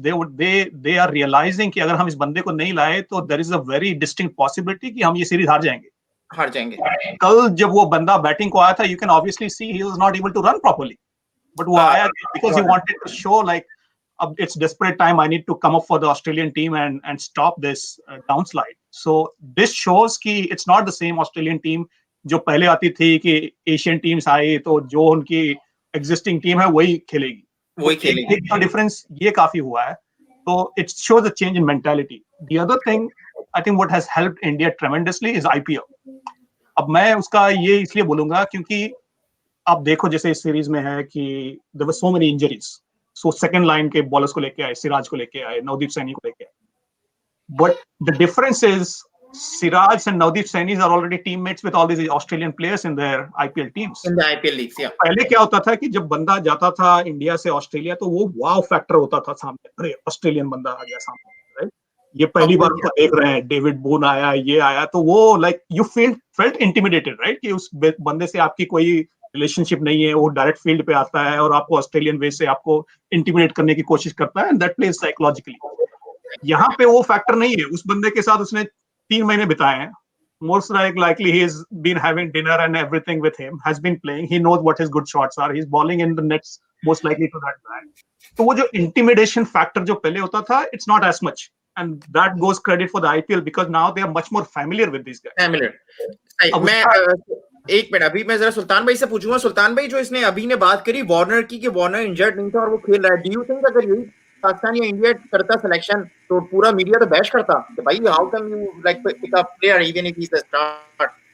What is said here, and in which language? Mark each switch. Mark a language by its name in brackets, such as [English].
[English] They are realizing [Hindi] कि अगर हम इस बंदे को नहीं लाए, तो [English] there is a very distinct possibility [Hindi] कि हम ये सीरीज हार जाएंगे. कल जब वो बंदा बैटिंग को आया था, [English] you can obviously see he was not able to run properly. But [Hindi] वो आया [English] because he wanted to show like it's desperate time. I need to come up for the Australian team and stop this downslide. So this shows [Hindi] कि [English] it's not the same Australian team [Hindi] जो पहले आती थी कि Asian teams आए तो जो उनकी existing team है वही खेलेगी. एक डिफरेंस ये काफी हुआ है. [English] So it shows a change in mentality. The other thing, I think what has helped India tremendously is IPL. [Hindi] अब मैं उसका ये इसलिए बोलूंगा क्योंकि आप देखो जैसे इस सीरीज में है कि [English] there were so many injuries. [Hindi] So second line के बॉलर्स को लेके आए, सिराज को लेके आए, नवदीप सैनी को लेके आए. [English] But the difference is Siraj and Navdeep Saini are already teammates with all these Australian players in their IPL teams. In the IPL leagues, yeah. [Hindi] पहले क्या होता था कि जब बंदा जाता था इंडिया से ऑस्ट्रेलिया तो वो वाव फैक्टर होता था सामने, अरे ऑस्ट्रेलियन बंदा आ गया सामने, राइट? ये पहली बार उसको देख रहे हैं, डेविड बोन आया, ये आया, तो वो [English] like you felt intimidated, [Hindi] right? कि उस बंदे से आपकी कोई रिलेशनशिप नहीं है, वो डायरेक्ट फील्ड पे आता है और आपको ऑस्ट्रेलियन वे से आपको इंटिमिडेट करने की कोशिश करता है, [English] And that plays psychologically. [Hindi] यहाँ पे वो फैक्टर नहीं है. उस बंदे के साथ उसने 3 महीने बिताए हैं. [English] Most likely he has been having dinner and everything with him, has been playing, he knows what his good shots are, he's bowling in the nets most likely to that guy. [Hindi] तो वो जो [English] intimidation factor [Hindi] जो पहले होता था, [English] it's not as much, and that goes credit for the IPL because now they are much more familiar with these guys. Familiar. [Hindi] मैं एक minute अभी मैं जरा सुल्तान भाई से पूछूंगा. सुल्तान भाई, जो इसने अभी ने बात करी वार्नर की कि वार्नर इंजर्ड नहीं था और वो खेल रहा है, [English] do you think [Hindi] अगर यही पाकिस्तान या इंडिया करता सिलेक्शन तो पूरा मीडिया तो बैश करता कि भाई [English] How can you like pick up player even if he is the start?